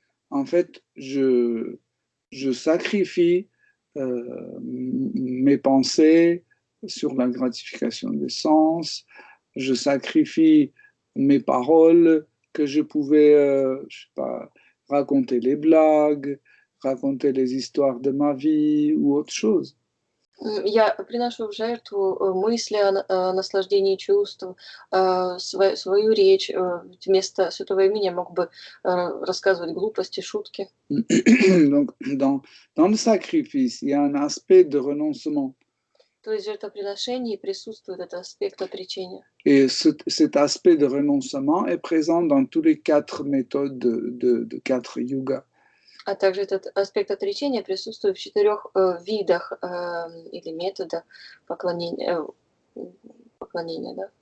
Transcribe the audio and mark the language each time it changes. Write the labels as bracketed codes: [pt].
[fr] en fait, je sacrifie mes pensées sur la gratification des sens, je sacrifie mes paroles que je pouvais, je sais pas, raconter les blagues, raconter les histoires de ma vie ou autre chose. [ru] я приношу в жертву мысли о наслаждении чувств, свою речь. Вместо святого имени я мог бы рассказывать глупости, шутки. [fr] Donc, dans le sacrifice, il y a un aspect de renoncement. [ru] То есть в жертвоприношении присутствует этот аспект отречения. [fr] Et cet aspect de renoncement est présent dans tous les 4 méthodes de 4 yugas. [ru] А также этот аспект отречения присутствует в 4 видах или методах поклонения, да?